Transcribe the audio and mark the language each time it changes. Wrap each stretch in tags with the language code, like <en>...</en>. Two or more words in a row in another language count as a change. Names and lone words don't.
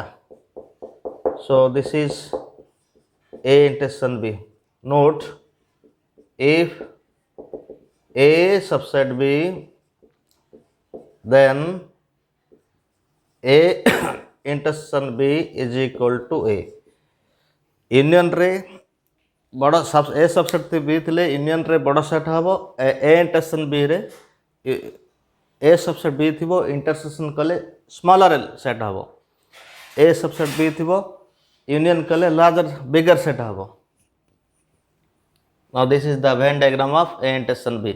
<en>So this is A intersection B. Note, if A subset B, then A intersection B is equal to A. Union</en> <or>ରେ ବଡ଼</or> <en>A subset B थिले union</en> <or>ରେ ବଡ଼</or> <en>set हबो A intersection B रे A subset B थिबो intersection कले smaller set हबो. A subset B थिबो union कले larger bigger set हबो. Now this is the Venn diagram of A intersection B.</en>